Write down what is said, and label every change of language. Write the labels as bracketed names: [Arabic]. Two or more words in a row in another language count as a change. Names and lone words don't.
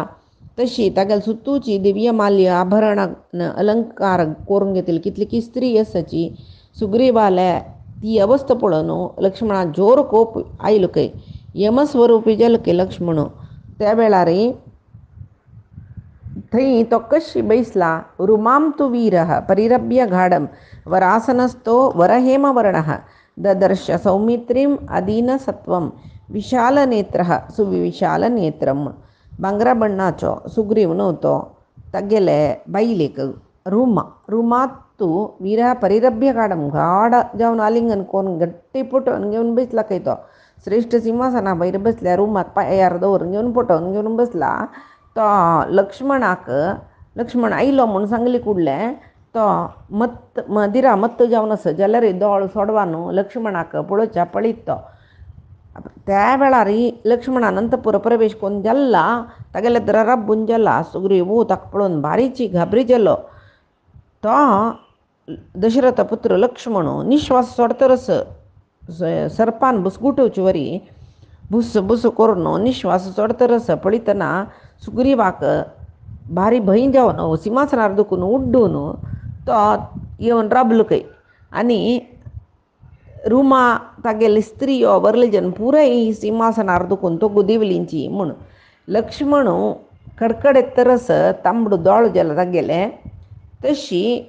[Konkani] तशी तागेले सुतूची दिव्य माल्य आभरण अलंकार करून घेतली कितली की स्त्री आसाची. सुग्रीवाले ती अवस्था पळोवन लक्ष्मणा जोर कोप आयलो खंय यमस्वरूपी जालो खंय लक्ष्मण. त्या वेळार थंय तो कशी बैसला [Sanskrit] रुमां तु वीरः परिरभ्य गाढं वरासनस्थो वरहेमवर्णः ददर्श सौमित्रीम् अदीनसत्वं विशालनेत्रः सुविशालनेत्रं. [Konkani] भांगरा बण्णाचो सुग्रीव न्हू तो तागेले बायलेक रुमांत तूं [Sanskrit] वीरः परिरभ्य गाढ [Konkani] जावन आलिंगन करून गट्टी पटोवन घेवन बसला खंय तो श्रेश्ठ सिंहासना भायर बसल्या रुमाक पांयार दवरून घेवन पटोवन घेवन बसला. तो लक्ष्मण आयलो म्हूण सांगली कुडले तो मदिरा मत्त जावन आसा जाल्यार दोळ सोडवा न्हू लक्ष्मणाक पळोवच्या पळयत तो. त्या वेळार लक्ष्मणान अंतपुर प्रवेश करून जाल्ला तागेले राबून जाला सुग्रीव ताका पळोवन भारीची घाबरी जालो. तो दशरथ पुत्र लक्ष्मण निश्वास सोडतरस सर्पान बुसगुटोवचे वरी बुस करून निश्वास सोडतरस पळयतना सुग्रीवाक भारी भंय जावन सिंहासनार दुखून उड्डून तो येवन राबलो खंय आनी रुमा तागेले स्त्रियो वर्लेजन पुराय सिंहासनार दुखून तो गुदिवलींची म्हूण लक्ष्मण कडकडेत्तरस तांबडू दोळ जल तागेले तशी